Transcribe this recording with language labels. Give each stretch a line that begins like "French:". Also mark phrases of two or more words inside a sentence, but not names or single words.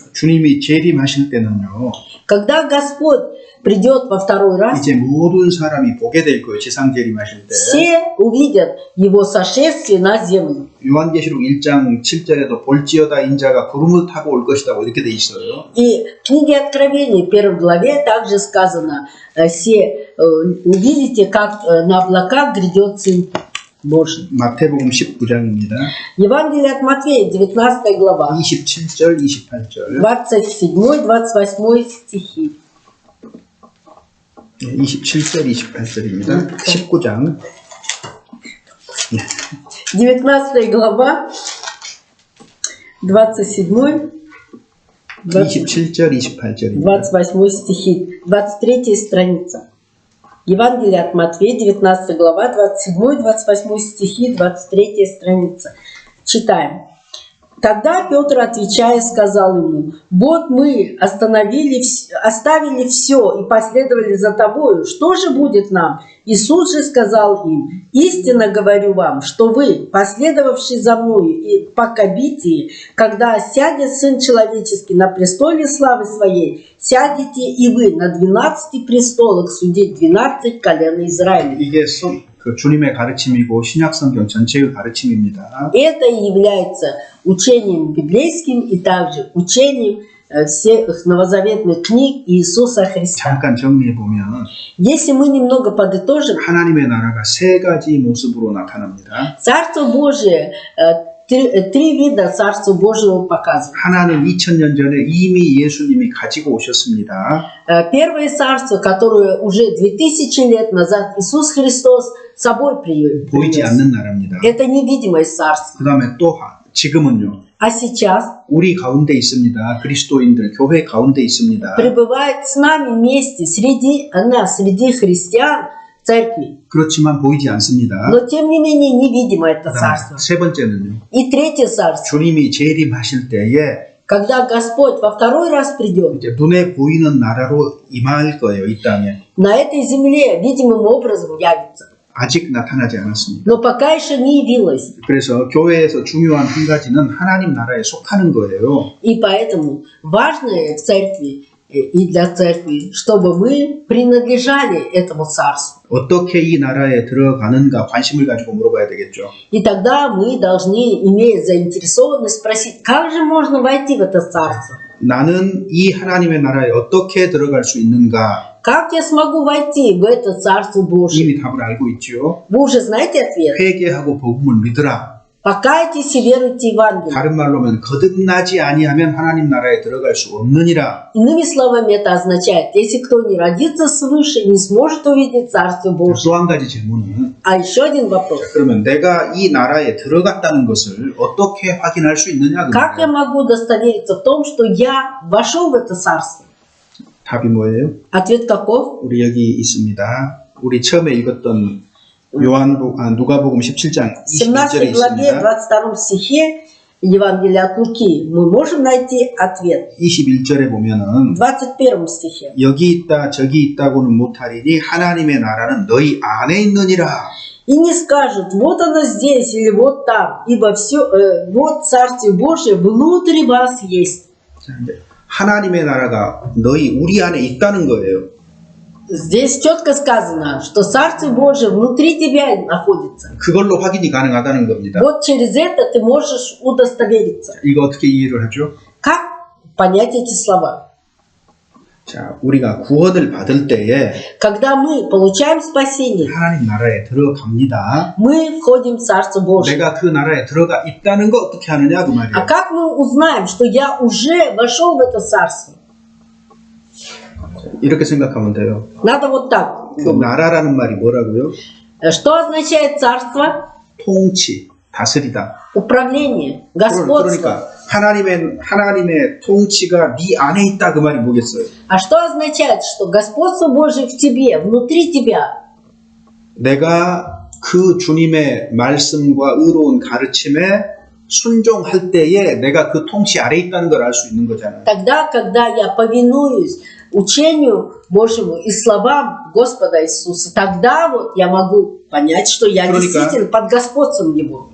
Korean: 주님이 재림하실 때는요.
Russian: Когда Господь придет во второй раз,
Korean: 이제 모든 사람이 보게 될 거예요. 지상 재림하실 때.
Russian: все увидят Его сошествие на землю.
Korean: 요한계시록 1장 7절에도 볼지어다 인자가 구름을 타고 올 것이라고 이렇게 돼 있어요.
Russian: И в книге Откровения, 1 главе, также сказано: «Все увидите, как на облаках грядет Сын Божий».
Korean: 마태복음 19장입니다.
Russian: Евангелие от Матфея, 19 глава,
Korean: 27절, 28절.
Russian: 27-28 стихи.
Korean: 27절, 28절입니다. 19장.
Russian: 19 глава, 27,
Korean: 27절, 28절입니다.
Russian: 28 стихи, 23 страница. Евангелие от Матфея, 19 глава, 27-28 стихи, 23 страница. Читаем. Тогда Петр, отвечая, сказал ему: «Вот мы оставили все и последовали за тобою. Что же будет нам?» Иисус же сказал им: «Истинно говорю вам, что вы, последовавшие за мною и по кабитии, когда сядет Сын Человеческий на престоле славы Своей, сядете и вы на 12 престолах судить 12 колен Израиля».
Korean: 이게 그 주님의 가르침이고 신약성경 전체의 가르침입니다.
Russian: Это и является учением библейским и также учением всех новозаветных книг Иисуса Христа.
Korean: 잠깐 정리해 보면
Russian: Если мы немного подытожим,
Korean: 하나님의 나라가 세 가지 모습으로 나타납니다.
Russian: Царство Божие, три вида Царства Божьего показывает.
Korean: 하나는 2000년 전에 이미 예수님이 가지고 오셨습니다.
Russian: Первое царство, которое уже 2000 лет назад Иисус Христос с собой
Korean: 보이지
Russian: принес.
Korean: 않는 나라입니다.
Russian: Это невидимое царство.
Korean: 그 다음에 또 지금은요.
Russian: А сейчас
Korean: 우리 가운데 있습니다. 그리스도인들 교회 가운데 있습니다.
Russian: пребывает с нами вместе, среди нас, среди христиан, церкви.
Korean: 그렇지만 보이지 않습니다.
Russian: Но тем не менее невидимо это царство.
Korean: 세 번째는요.
Russian: И третье царство.
Korean: 주님이 재림하실 때에
Russian: Когда Господь во второй раз придет,
Korean: 이제 눈에 보이는 나라로 임할 거예요. 이 땅에.
Russian: на этой земле видимым образом явится.
Korean: 아직 나타나지 않았습니다.
Russian: Но пока еще не явилось.
Korean: 그래서 교회에서 중요한 한 가지는 하나님 나라에 속하는 거예요.
Russian: И поэтому важное в церкви и для церкви, чтобы мы принадлежали этому царству.
Korean: 어떻게 이 나라에 들어가는가 관심을 가지고 물어봐야 되겠죠.
Russian: И тогда мы должны, имея заинтересованность, спросить, как же можно войти в это царство?
Korean: 나는 이 하나님의 나라에 어떻게 들어갈 수 있는가
Russian: Как я смогу войти в это царство Божие?
Korean: 이미 답을 알고 있죠.
Russian: Вы уже знаете ответ?
Korean: 회개하고 복음을 믿으라.
Russian: Покайтесь и веруйте Евангелие.
Korean: 다른 말로 하면 거듭나지 아니하면 하나님 나라에 들어갈 수 없느니라.
Russian: Иными словами, это означает, если кто не родится свыше, не сможет увидеть Царство Божие.
Korean: 또 한 가지 질문은
Russian: А еще один вопрос.
Korean: 그러면 내가 이 나라에 들어갔다는 것을 어떻게 확인할 수 있느냐 그
Russian: Как я
Korean: 말이에요.
Russian: могу удостовериться в том, что я вошел в это царство?
Korean: 답이 뭐예요?
Russian: Ответ каков?
Korean: 우리 여기 있습니다. 우리 처음에 읽었던 누가복음 17장
Russian: В 17
Korean: 21절에
Russian: главе,
Korean: 있습니다.
Russian: 22 стихе Евангелия от Луки мы можем найти ответ.
Korean: 21절에 보면은
Russian: В 21 стихе.
Korean: 여기 있다 저기 있다고는 못하리니 하나님의 나라는 너희 안에 있느니라.
Russian: И не скажут, вот оно здесь или вот там, ибо вот Царствие Божие внутри вас есть.
Korean: 자, 이제 하나님의 나라가 우리 안에 있다는 거예요.
Russian: Здесь четко сказано, что Царствие Божие внутри тебя находится.
Korean: 그걸로 확인이 가능하다는 겁니다.
Russian: Вот через это ты можешь удостовериться.
Korean: 이거 어떻게 이해를 하죠?
Russian: Как понять эти слова?
Korean: 자, 우리가 구원을 받을 때에
Russian: Когда мы получаем спасение,
Korean: 하나님 나라에 들어갑니다.
Russian: мы входим в Царство Божие.
Korean: 내가 그 나라에 들어가 있다는 거 어떻게 하느냐 그 말이에요.
Russian: А как мы узнаем, что я уже вошел в это Царство?
Korean: 이렇게 생각하면 돼요.
Russian: Надо вот так
Korean: 그
Russian: думать.
Korean: 나라라는 말이 뭐라고요?
Russian: Что означает царство?
Korean: 통치, 다스리다.
Russian: Управление, господство.
Korean: 그러니까 하나님의 통치가 네 안에 있다 그 말이 뭐겠어요?
Russian: А что означает, что господство Божие в тебе, внутри тебя?
Korean: 내가 그 주님의 말씀과 의로운 가르침에 순종할 때에 내가 그 통치 아래 있다는 걸 알 수 있는 거잖아요.
Russian: Тогда, когда я повинуюсь учению Божьему и словам Господа Иисуса, тогда вот я могу понять, что я действительно под господством Его.